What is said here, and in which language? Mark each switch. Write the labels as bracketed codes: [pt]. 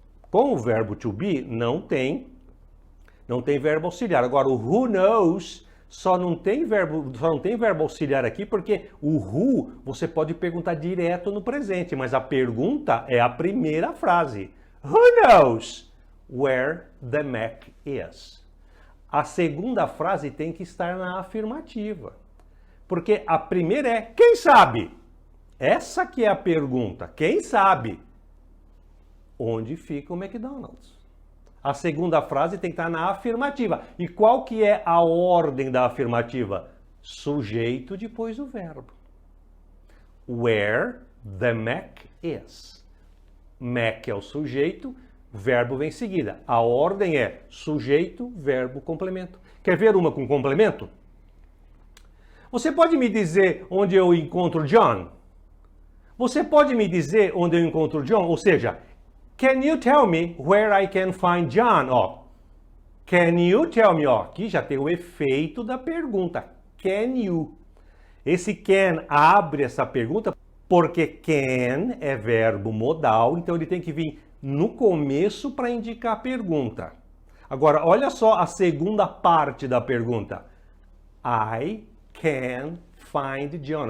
[pt] Com o verbo to be, não tem verbo auxiliar. Agora, o who knows só não tem verbo auxiliar aqui porque o who você pode perguntar direto no presente, mas a pergunta é a primeira frase. [en] Who knows where the Mac is? [pt] A segunda frase tem que estar na afirmativa. Porque a primeira é quem sabe? Essa que é a pergunta. Quem sabe onde fica o McDonald's? A segunda frase tem que estar na afirmativa. E qual que é a ordem da afirmativa? Sujeito depois do verbo. [en] Where the Mac is. [pt] Mac é o sujeito, verbo vem em seguida. A ordem é sujeito, verbo, complemento. Quer ver uma com complemento? Você pode me dizer onde eu encontro John? Você pode me dizer onde eu encontro John? Ou seja, [en] can you tell me where I can find John? [pt] Ó, [en] can you tell me? [pt] Ó, aqui já tem o efeito da pergunta. [en] Can you? [pt] Esse can abre essa pergunta porque can é verbo modal, então ele tem que vir no começo para indicar a pergunta. Agora, olha só a segunda parte da pergunta. [en] I can find John.